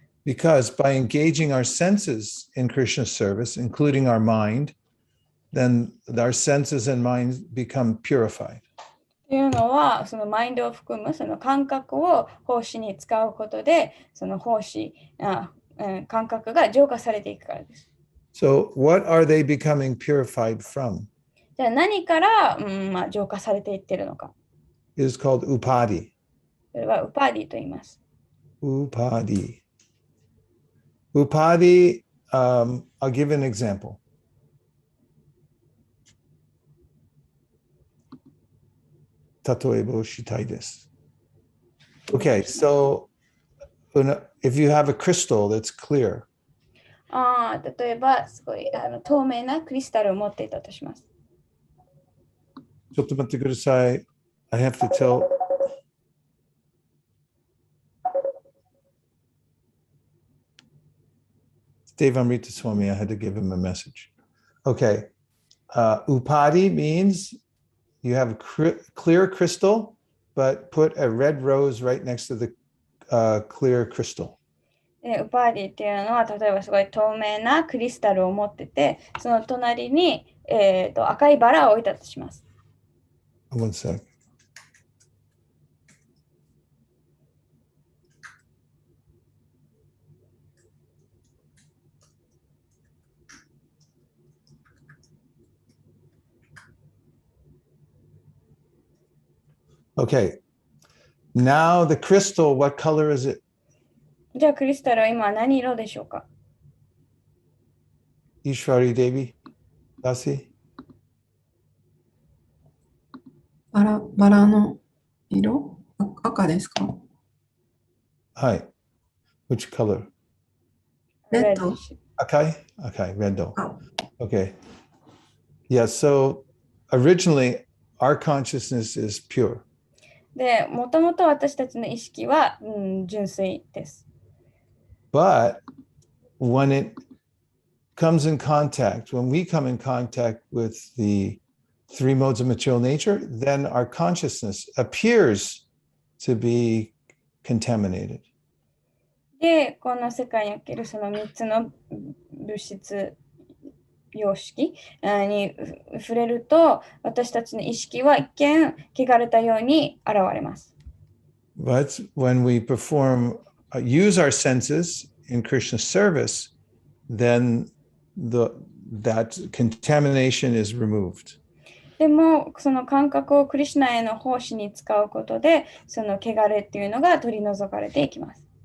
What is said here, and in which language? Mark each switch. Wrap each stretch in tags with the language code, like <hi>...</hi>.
<en>Because by engaging our senses in Krishna's service, including our mind, then our senses and mind become purified.</en> <ja>というのはそのマインドを含むその感覚を奉仕に使うことでその感覚が浄化されていくからです。</ja> <en>So what are they becoming purified from?</en> <ja>じゃあ何から、浄化されていっているのか。</ja> <en>It is called upadi.</en> <ja>それはウパーディと言います。</ja> <en>Upadi. Upadi, I'll give an example.</en> <ja>Tatoebo shitai desu.</ja> <en>Okay, so if you have a crystal that's clear,</en> <ja>例えばすごい透明なクリスタルを持っていたとします。ちょっと待ってください.</ja> <en>I have to tell. Dave Amrita Swami, I had to give him a message. Okay. Upadi means you have a clear crystal, but put a red rose right next to the clear crystal.</en> <ja>ウパーディっていうのは例えばすごい透明なクリスタルを持っててその隣に、赤いバラを置いたとします。</ja> <en>One sec. Okay. Now the crystal, what color is it?</en> <ja>じゃあクリスタルは今何色でしょうか。</ja> <en>Ishwari Devi? Dasi?</en> <ja>バラの色赤ですか？はい。</ja> <en>Which color?</en> <ja>レッド。 Akai?</ja> <en>Okay, red. Okay. Yeah, so originally our consciousness is pure.</en> <ja>で、もともと私たちの意識は、純粋です。</ja> <en>But when it comes in contact, when we come in contact with the three modes of material nature, then our consciousness appears to be contaminated.</en> <ja>で、この世界におけるその3つの物質様式に触れると、私たちの意識は一見汚れたように現れます。</ja> <en>But when we use our senses in Krishna's service, then that contamination is removed.</en> <ja>でも、その感覚をクリシュナへの奉仕に使うことで、その汚れっていうのが取り除かれていきます。</ja>